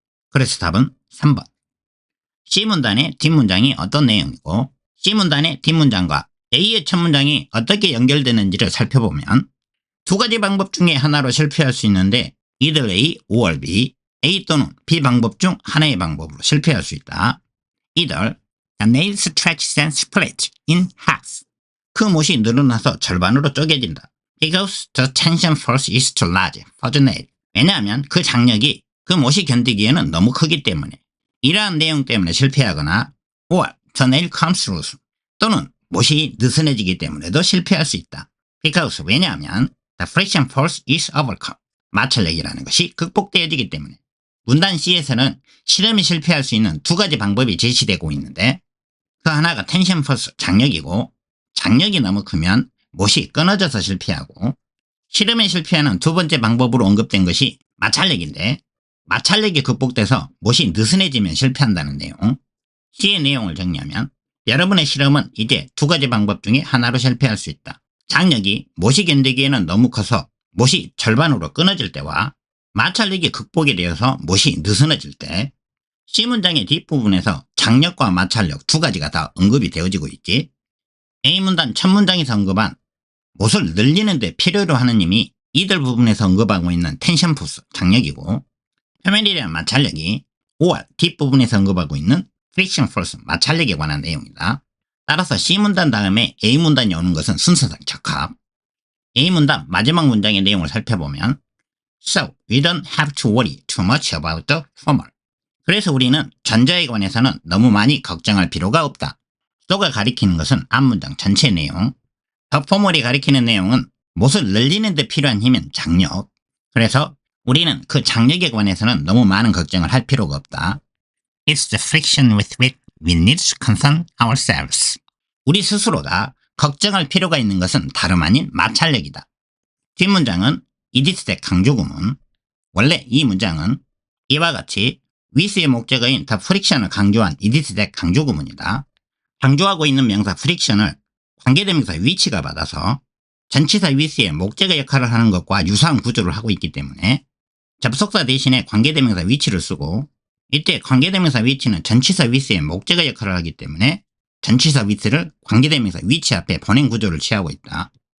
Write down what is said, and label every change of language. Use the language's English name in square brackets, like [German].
[Korean] 그래서 답은 3번. C문단의 뒷문장이 어떤 내용이고 C문단의 뒷문장과 A의 첫 문장이 어떻게 연결되는지를 살펴보면 두 가지 방법 중에 하나로 실패할 수 있는데 either A or B, A 또는 B 방법 중 하나의 방법으로 실패할 수 있다. [English] either the nail stretches and splits in half. [Korean] 그 못이 늘어나서 절반으로 쪼개진다. [English] because the tension force is too large for the nail. [Korean] 왜냐하면 그 장력이 그 못이 견디기에는 너무 크기 때문에. 이러한 내용 때문에 실패하거나 [English] or the nail comes loose. [Korean] 또는 못이 느슨해지기 때문에도 실패할 수 있다. [English] because [Korean] 왜냐하면 [English] the friction force is overcome. [Korean] 마찰력이라는 것이 극복되어지기 때문에. 문단 C에서는 실험이 실패할 수 있는 두 가지 방법이 제시되고 있는데 그 하나가 텐션 포스 장력이고 장력이 너무 크면 못이 끊어져서 실패하고 실험에 실패하는 두 번째 방법으로 언급된 것이 마찰력인데 마찰력이 극복돼서 못이 느슨해지면 실패한다는 내용. C의 내용을 정리하면 여러분의 실험은 이제 두 가지 방법 중에 하나로 실패할 수 있다. 장력이 못이 견디기에는 너무 커서 못이 절반으로 끊어질 때와 마찰력이 극복이 되어서 못이 느슨해질 때. C문장의 뒷부분에서 장력과 마찰력 두 가지가 다 언급이 되어지고 있지. A문단 첫 문장에서 언급한 못을 늘리는 데 필요로 하는 힘이 이들 부분에서 언급하고 있는 텐션 포스 장력이고 표면에 대한 마찰력이 5월 뒷부분에서 언급하고 있는 friction force 마찰력에 관한 내용이다. 따라서 C문단 다음에 A문단이 오는 것은 순서상 적합. A문단 마지막 문장의 내용을 살펴보면 [English] So we don't have to worry too much about the former. [Korean] 그래서 우리는 전자에 관해서는 너무 많이 걱정할 필요가 없다. so가 가리키는 것은 앞문장 전체 내용. the former이 가리키는 내용은 못을 늘리는 데 필요한 힘은 장력. 그래서 우리는 그 장력에 관해서는 너무 많은 걱정을 할 필요가 없다. [English] It's the friction with which we need to concern ourselves. [Korean] 우리 스스로가 걱정할 필요가 있는 것은 다름 아닌 마찰력이다. 뒷문장은 이디스의 강조구문. 원래 이 문장은 이와 같이 with의 목적어인 the friction을 강조한 이디스의 강조구문이다. 강조하고 있는 명사 friction을 관계대명사 which가 받아서 전치사 with의 목적어 역할을 하는 것과 유사한 구조를 하고 있기 때문에 접속사 대신에 관계대명사 which를 쓰고 이때 관계대명사 which는 전치사 with의 목적어 역할을 하기 때문에 전치사 with를 관계대명사 which 앞에 보낸 구조를 취하고 있다.